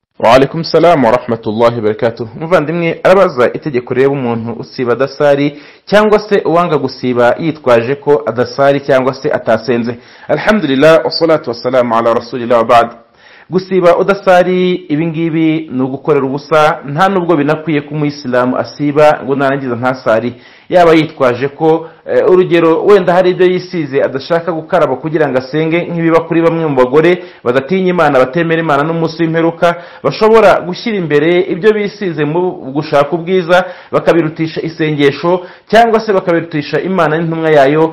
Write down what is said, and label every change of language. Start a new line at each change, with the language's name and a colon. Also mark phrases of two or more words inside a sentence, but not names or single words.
Arabic: وعليكم السلام ورحمة الله وبركاته.
Kinyarwanda: Muvandimwe arabaza itegeko reba umuntu usiba adasari cyangwa se uwanga gusiba yitwaje ko adasari cyangwa se atasenze.
Arabic: الحمد لله والصلاة والسلام على رسول الله وبعد.
Kinyarwanda: Gusiba udasari ibingibi no gukorera ubusa nta nubwo binakwiye ku muislamu asiba ngo narangiza ntasari, yaba yitwaje ko urugero wenda hari ibyo yisize adashaka gukaraba kugira ngo asenge, nk'ibiba kuri bamwe mu bagore badatinya Imana batemera Imana n'umunsi w'imperuka, bashobora gushyira imbere ibyo bisize mu gushaka ubwiza bakabirutisha isengesho cyangwa se bakabirutisha Imana n'intumwa yayo.